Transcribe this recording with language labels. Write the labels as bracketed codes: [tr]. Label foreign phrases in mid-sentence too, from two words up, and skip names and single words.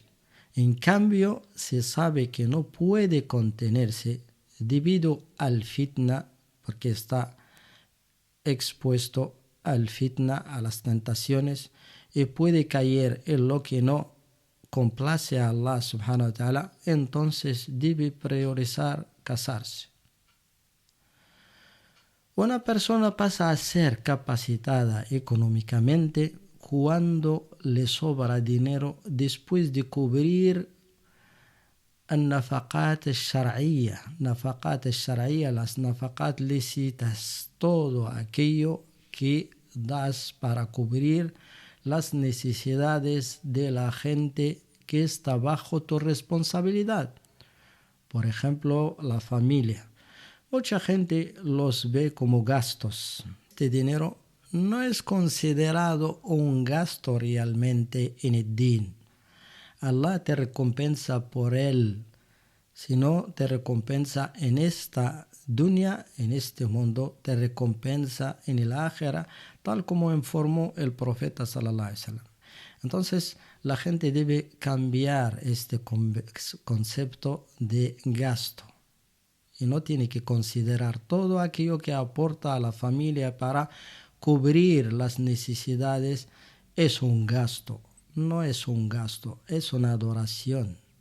[es] En cambio, se sabe que no puede contenerse debido al fitna, porque está expuesto al fitna, a las tentaciones, y puede caer en lo que no complace a Allah [ar] سبحانه وتعالى, [es] entonces debe priorizar casarse. Una persona pasa a ser capacitada económicamente cuando le sobra dinero después de cubrir [ar] النفقات الشرعية. نفقات الشرعية, [es] las nafaqat lícitas, todo aquello que das para cubrir las necesidades de la gente que está bajo tu responsabilidad. Por ejemplo, la familia. Mucha gente los ve como gastos. Este dinero no es considerado un gasto realmente en el din. Allah te recompensa por él, sino te recompensa en esta dunya, en este mundo, te recompensa en el ákhira, tal como informó el profeta [ar] صلى الله عليه وسلم. [es] Entonces, la gente debe cambiar este concepto de gasto y no tiene que considerar todo aquello que aporta a la familia para cubrir las necesidades. Es un gasto, no es un gasto, es una adoración.